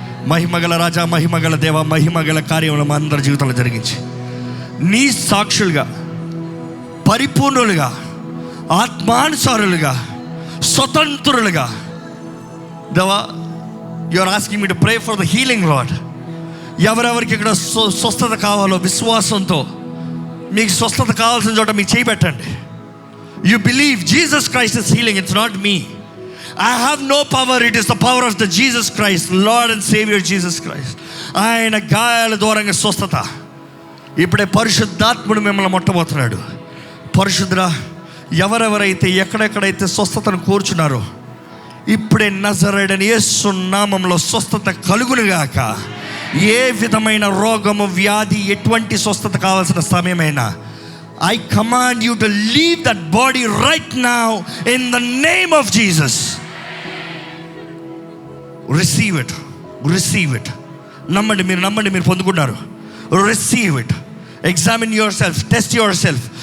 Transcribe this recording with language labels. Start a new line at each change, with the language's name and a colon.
Telugu: మహిమగల రాజా, మహిమగల దేవ, మహిమగల కార్యములు మా అందరి జీవితంలో జరిగించి నీ సాక్షులుగా, పరిపూర్ణులుగా, ఆత్మానుసారులుగా, స్వతంత్రులుగా. దేవా,
English: You are asking me to pray for the healing lord.
Telugu: ఎవరెవరికి ఇక్కడ స్వస్థత కావాలో విశ్వాసంతో, మీకు స్వస్థత కావాల్సిన చోట మీకు చేయబెట్టండి.
English: You believe Jesus Christ is healing, it's not me. I have no power, it is the power of the Jesus Christ, Lord and Savior Jesus Christ.
Telugu: ఆయన గాయాల ద్వారంగా స్వస్థత. ఇప్పుడే పరిశుద్ధాత్ముడు మిమ్మల్ని ముట్టబోతున్నాడు. పరిశుద్ధుడా, ఎవరెవరైతే ఎక్కడెక్కడైతే స్వస్థతను కోరుచున్నారో, ఇప్పుడే నజరేయుడైన యేసు నామములో స్వస్థత కలుగునుగాక. ఏ విధమైన రోగము, వ్యాధి, ఎటువంటి స్వస్థత కావాల్సిన సమయమైనా,
English: I command you to leave that body right now in the name of Jesus. Receive it. Receive it.
Telugu: నమ్మండి, మీరు పొందుకున్నారు.
English: Receive it. Examine yourself. Test yourself.